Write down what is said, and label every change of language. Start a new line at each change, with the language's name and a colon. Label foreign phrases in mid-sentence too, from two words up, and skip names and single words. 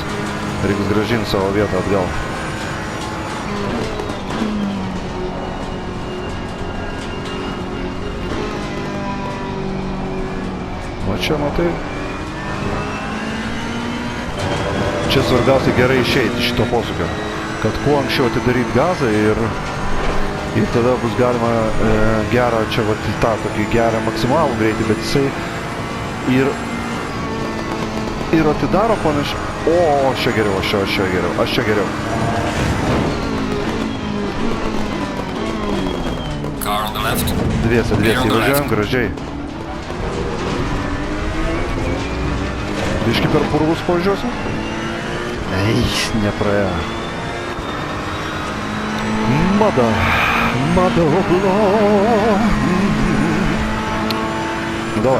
Lithuanian: Reiks grąžinti savo vietą atgal. O čia, matai, čia svarbiausia gerai išeiti iš šito posūkio, kad kuo anksčiau atidaryti gazą ir Ir tada bus galima gerą, čia vat į tą tokį gerą maksimalų greitį, bet jisai ir atidaro panašiai. O, aš čia geriau, aš čia geriau.
English: Car on the left.
Lithuanian: Dviese įvažiuojam, gražiai. Biški per purvus pavažiuosim? Eis, nepraėjo. Mada oblo.
Russian: Nu, davai.